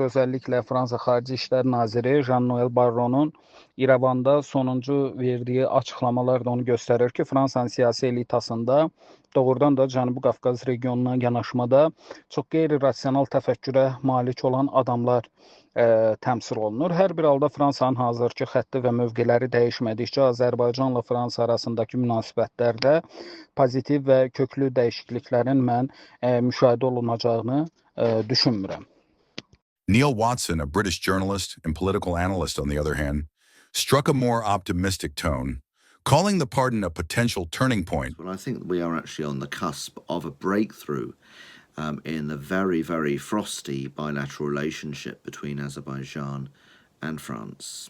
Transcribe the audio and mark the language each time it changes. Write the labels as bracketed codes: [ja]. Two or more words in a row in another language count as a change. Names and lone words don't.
[az] Özəlliklə Fransa Xarici İşlər Naziri Jean-Noël Barronun İrəvanda sonuncu verdiyi açıqlamalar da onu göstərir ki, Fransanın siyasi elitasında doğrudan da Cənubi Qafqaz regionuna yanaşmada çox qeyri-rasional təfəkkürə malik olan adamlar təmsil olunur. Hər bir halda Fransanın hazırki xətti və mövqeləri dəyişmədikcə Azərbaycanla Fransa arasındakı münasibətlərdə pozitiv və köklü dəyişikliklərin mən müşahidə olunacağını düşünmürəm. [en] Neil Watson, a British journalist and political analyst, on the other hand, struck a more optimistic tone, calling the pardon a potential turning point. Well, I think we are actually on the cusp of a breakthrough in the very, very frosty bilateral relationship between Azerbaijan and France.